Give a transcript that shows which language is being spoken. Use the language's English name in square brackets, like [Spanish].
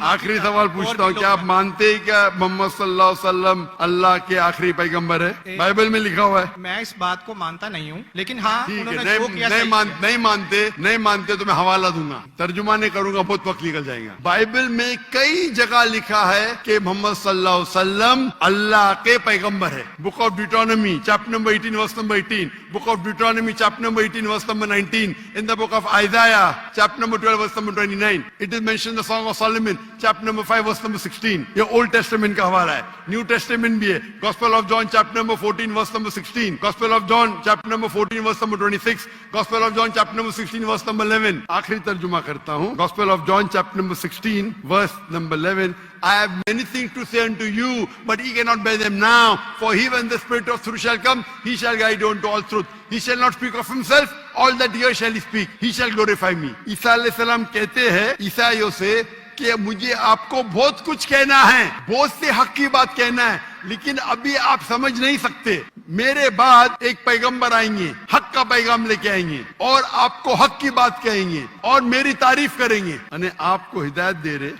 [Urdu] آخری سوال پوچھتا ہوں, کیا آپ مانتے ہیں کہ محمد صلی اللہ علیہ وسلم اللہ کے آخری پیغمبر ہے؟ بائبل میں لکھا ہوا ہے. میں اس بات کو مانتا نہیں ہوں, لیکن ہاں نہیں مانتے تو میں حوالہ دوں گا, ترجمہ نہیں کروں گا, بہت وقت نکل جائے گا. بائبل میں کئی جگہ لکھا ہے کہ محمد صلی اللہ علیہ وسلم اللہ کے پیغمبر ہے. [English] Book of Deuteronomy chapter number 18 verse number 18, book of Deuteronomy chapter number 18 verse number 19, in the book of Isaiah chapter number 12 verse number 29, it is mentioned the Song of Solomon chapter number 5 verse number 16. [Urdu] یہ Old Testament کا حوالہ ہے. New Testament بھی ہے. [English] Gospel of John chapter number 14 verse number 16, Gospel of John chapter number 14 verse number 26, Gospel of John chapter number 16 verse number 11. [Urdu] آخری ترجمہ کرتا ہوں. [English] Gospel of John chapter number 16 verse number 11, I have many things to say unto you, but ye cannot bear them now. For he, when the Spirit of truth shall come, he shall guide you unto all truth. He shall not speak of himself, all that he shall speak. He shall glorify me. [Urdu] عیسیٰ علیہ السلام کہتے ہیں عیسائیوں سے کہ مجھے آپ کو بہت کچھ کہنا ہے, بہت سے حق کی بات کہنا ہے, لیکن ابھی آپ سمجھ نہیں سکتے. میرے بعد ایک پیغمبر آئیں گے, حق کا پیغام لے کے آئیں گے, اور آپ کو حق کی بات کہیں گے اور میری تعریف کریں گے, یعنی آپ کو ہدایت دے رہے.